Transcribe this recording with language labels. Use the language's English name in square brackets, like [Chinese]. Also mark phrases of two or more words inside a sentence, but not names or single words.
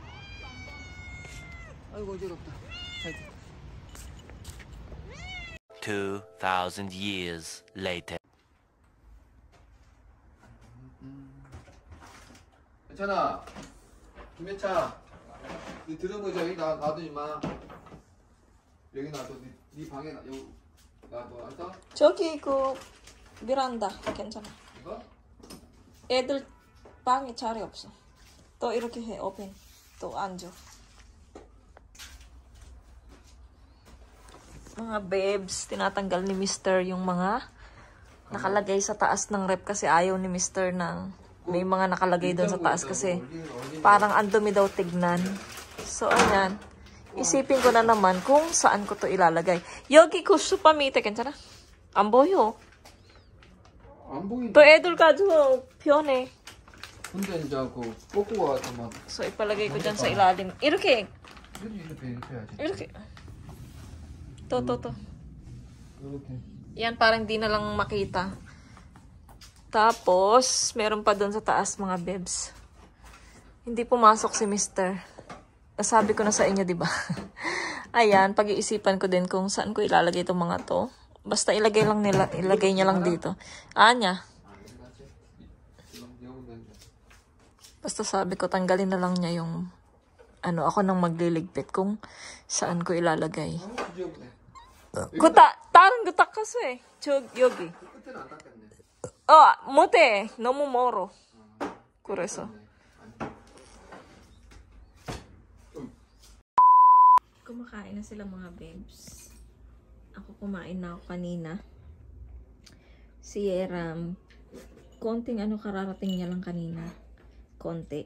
[Korean] 아이고 어지럽다. [English] 2,000 years later. [Korean] 괜찮아. 김혜차, 네 들은 거 여기 놔두지 마. 여기 놔둬. 네 방에 여기 놔둬. 알았어? 저기 그 베란다 괜찮아. 이거? 애들 방에 자리 없어. 또 이렇게 해 오픈. 또 앉아. [Filipino] Mga babes, tinatanggal ni Mr. yung mga nakalagay sa taas ng rep kasi ayaw ni Mr. ng may mga nakalagay doon sa taas kasi parang ang dumi daw tignan. So, ayan. Isipin ko na naman kung saan ko to ilalagay. [Korean] 여기 그 슈퍼 밑에 괜찮아? 안 보여. 안 보인다. 또 애들 가지고 편해. 근데 이제 그 뽑고 와서 막 [Filipino] So, ipalagay ko dyan sa ilalim. [Korean] I렇게. 이렇게 해야지. I렇게. To. 이렇게. [Filipino] Yan, parang di na lang makita. Tapos, meron pa doon sa taas mga bebs. Hindi pumasok si Mr. Nasabi ko na sa inyo, di ba? Ayan, pag-iisipan ko din kung saan ko ilalagay itong mga to. Basta ilagay niya lang dito. Anya. Basta sabi ko, tanggalin na lang niya yung ako nang magliligpit kung saan ko ilalagay. [Korean] 다른 거 닦았어. 여기. 끝에는 안 닦았네. 못해. 너무 멀어. 그래서. [Filipino] Kumakain na sila mga babes. Ako kumain na ako kanina. Si Yeram, konting kararating niya lang kanina. Konti.